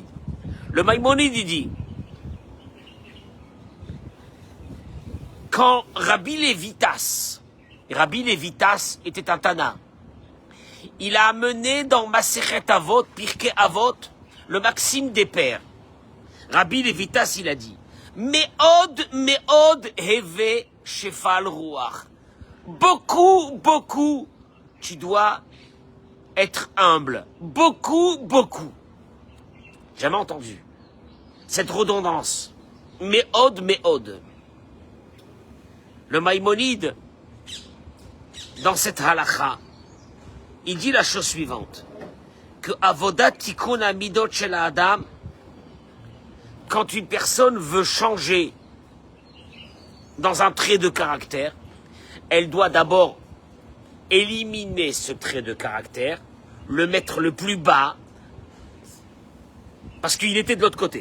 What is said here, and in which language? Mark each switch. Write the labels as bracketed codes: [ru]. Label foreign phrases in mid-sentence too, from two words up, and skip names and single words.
[fr] Le Maïmonide, il dit, quand Rabbi Lévitas était un Tana, il a amené dans Masechet Avot, Pirkei Avot, le maxime des pères. Rabbi Lévitas, il a dit, [he] מאוד הוי שפל רוח. [fr] Beaucoup, tu dois être humble. Beaucoup. Jamais entendu cette redondance. [he] Me'od. [fr] Le Maïmonide, dans cette halakha, il dit la chose suivante, que [he] עבודת תיקון המידות של אדם, [fr] quand une personne veut changer dans un trait de caractère, elle doit d'abord éliminer ce trait de caractère, le mettre le plus bas, parce qu'il était de l'autre côté.